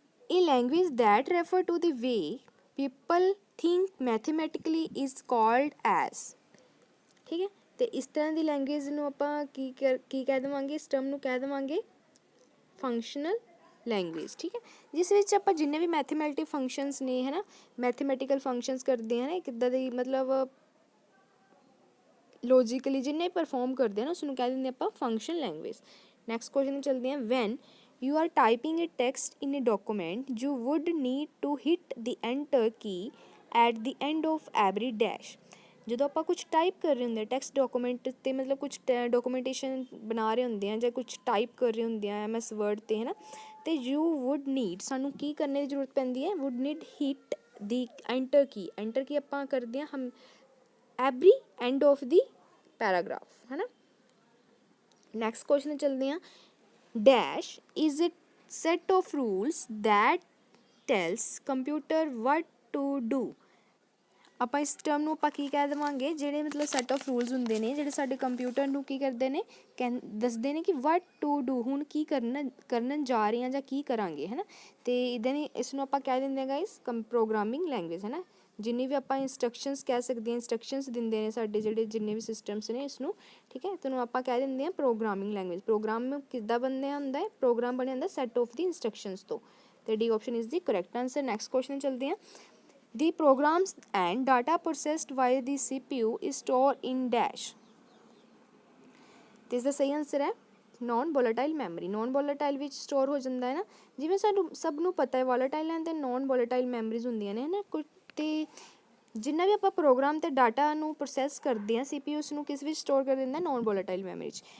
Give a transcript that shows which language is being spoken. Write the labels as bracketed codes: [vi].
[en] A language that refer to the way people think mathematically is called as, [pa] ਠੀਕ ਹੈ। ਅਤੇ ਇਸ ਤਰ੍ਹਾਂ ਦੀ ਲੈਂਗੁਏਜ ਨੂੰ ਆਪਾਂ ਕੀ ਕਹਿ ਦੇਵਾਂਗੇ, ਇਸ ਟਰਮ ਨੂੰ ਕਹਿ ਦੇਵਾਂਗੇ ਫੰਕਸ਼ਨਲ ਲੈਂਗੁਏਜ, ਠੀਕ ਹੈ। ਜਿਸ ਵਿੱਚ ਆਪਾਂ ਜਿੰਨੇ ਵੀ ਮੈਥਮੈਟਿਕ ਫੰਕਸ਼ਨਸ ਨੇ, ਹੈ ਨਾ, ਮੈਥਮੈਟੀਕਲ ਫੰਕਸ਼ਨਸ ਕਰਦੇ ਹਾਂ ਨਾ, ਕਿੱਦਾਂ ਦੀ ਮਤਲਬ ਲੌਜੀਕਲੀ ਜਿੰਨੇ ਪਰਫੋਰਮ ਕਰਦੇ ਆ ਨਾ ਉਸਨੂੰ ਕਹਿ ਦਿੰਦੇ ਆਪਾਂ ਫੰਕਸ਼ਨ ਲੈਂਗੁਏਜ। ਨੈਕਸਟ ਕੁਐਸਚਨ ਚੱਲਦੇ ਹਾਂ। [en] When you are typing a text in a document you would need to hit the enter key at the end of every dash। [pa] ਜਦੋਂ ਆਪਾਂ ਕੁਛ ਟਾਈਪ ਕਰ ਰਹੇ ਹੁੰਦੇ ਟੈਕਸਟ ਡਾਕੂਮੈਂਟ 'ਤੇ, ਮਤਲਬ ਕੁਛ ਡਾਕੂਮੈਂਟੇਸ਼ਨ ਬਣਾ ਰਹੇ ਹੁੰਦੇ ਆ ਜਾਂ ਕੁਛ ਟਾਈਪ ਕਰ ਰਹੇ ਹੁੰਦੇ ਆ MS ਵਰਡ 'ਤੇ, ਹੈ ਨਾ। [en] ਅਤੇ you would need, [pa] ਸਾਨੂੰ ਕੀ ਕਰਨ ਦੀ ਜ਼ਰੂਰਤ ਪੈਂਦੀ ਹੈ, [en] Would need hit the enter key. [pa] ਐਂਟਰ ਕੀ ਆਪਾਂ ਕਰਦੇ ਹਾਂ ਹਮ [en] every end of the paragraph, [pa] ਹੈ ਨਾ। ਨੈਕਸਟ ਕੁਐਸਚਨ ਚੱਲਦੇ ਹਾਂ। [en] Dash is a set of rules that tells computer what to do। [pa] ਆਪਾਂ ਇਸ ਟਰਮ ਨੂੰ ਆਪਾਂ ਕੀ ਕਹਿ ਦੇਵਾਂਗੇ, ਜਿਹੜੇ ਮਤਲਬ ਸੈੱਟ ਆਫ ਰੂਲਸ ਹੁੰਦੇ ਨੇ ਜਿਹੜੇ ਸਾਡੇ ਕੰਪਿਊਟਰ ਨੂੰ ਕੀ ਕਰਦੇ ਨੇ, ਦੱਸਦੇ ਨੇ ਕਿ [en] what to do, [pa] ਹੁਣ ਕੀ ਕਰਨ ਜਾ ਰਹੇ ਹਾਂ ਜਾਂ ਕੀ ਕਰਾਂਗੇ, ਹੈ ਨਾ। ਅਤੇ ਇੱਦਾਂ ਹੀ ਇਸ ਨੂੰ ਆਪਾਂ ਕਹਿ ਦਿੰਦੇ ਹਾਂ ਗਾਈਸ ਪ੍ਰੋਗਰਾਮਿੰਗ ਲੈਂਗੁਏਜ, ਹੈ ਨਾ। ਜਿੰਨੀ ਵੀ ਆਪਾਂ ਇੰਸਟਰਕਸ਼ਨਸ ਕਹਿ ਸਕਦੇ ਹਾਂ, ਇੰਸਟਰਕਸ਼ਨਸ ਦਿੰਦੇ ਨੇ ਸਾਡੇ ਜਿਹੜੇ ਜਿੰਨੇ ਵੀ ਸਿਸਟਮਸ ਨੇ ਇਸ ਨੂੰ, ਠੀਕ ਹੈ। ਤੈਨੂੰ ਆਪਾਂ ਕਹਿ ਦਿੰਦੇ ਹਾਂ ਪ੍ਰੋਗਰਾਮਿੰਗ ਲੈਂਗੁਏਜ। ਪ੍ਰੋਗਰਾਮ ਕਿੱਦਾਂ ਬਣਿਆ ਹੁੰਦਾ ਹੈ, ਪ੍ਰੋਗਰਾਮ ਬਣਿਆ ਹੁੰਦਾ [en] set of the instructions [pa] ਤੋਂ। [en] ਅਤੇ D option is the correct answer. [pa] Next question ਚੱਲਦੇ ਹਾਂ। [en] The programs and data processed by the CPU is stored in dash। [pa] ਤੇ ਇਸ ਦਾ ਸਹੀ ਆਂਸਰ ਹੈ ਨੋਨ ਵੋਲਾਟਾਈਲ ਮੈਮਰੀ। ਨੋਨ ਵੋਲਾਟਾਈਲ ਵਿੱਚ ਸਟੋਰ ਹੋ ਜਾਂਦਾ ਹੈ ਨਾ, ਜਿਵੇਂ ਸਾਨੂੰ ਸਭ ਨੂੰ ਪਤਾ ਹੈ ਵੋਲਾਟਾਈਲ ਐਂਡ ਨੋਨ ਵੋਲਾਟਾਈਲ ਮੈਮਰੀਜ਼ ਹੁੰਦੀਆਂ ਨੇ, ਹੈ ਨਾ। ਅਤੇ ਜਿੰਨਾ ਵੀ ਆਪਾਂ ਪ੍ਰੋਗਰਾਮ ਅਤੇ ਡਾਟਾ ਨੂੰ ਪ੍ਰੋਸੈਸ ਕਰਦੇ ਹਾਂ CPU ਉਸ ਨੂੰ ਕਿਸ ਵਿੱਚ ਸਟੋਰ ਕਰ ਦਿੰਦਾ, ਨੋਨ ਵੋਲਾਟਾਈਲ ਮੈਮਰੀ 'ਚ।